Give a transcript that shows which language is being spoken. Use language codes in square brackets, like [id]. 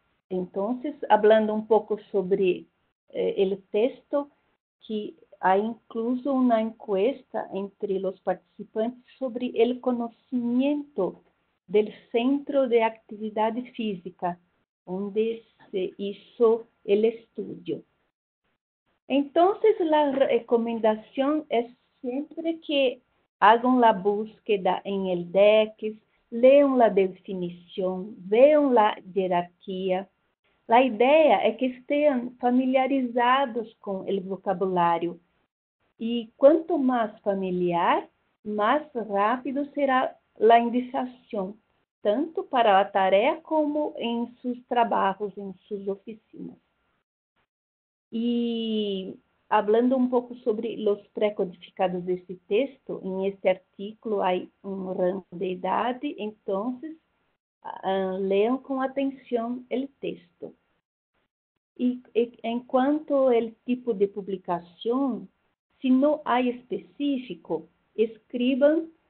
[es] Entonces, hablando un poco sobre el texto, que hay incluso una encuesta entre los participantes sobre el conocimiento del Centro de Actividad Física, donde se hizo el estudio. Entonces, la recomendación es siempre que hagan la búsqueda en el DEX, [pt] leam la definição, vejam a hierarquia. A ideia é que estejam familiarizados com o vocabulário. E quanto mais familiar, mais rápido será a indicação, tanto para a tarefa como em seus trabalhos, em suas oficinas. [es] E hablando un poco sobre los precodificados de este texto, en este artículo hay un rango de edad, entonces lean con atención el texto. Y en cuanto al tipo de publicación, si no hay específico, escriban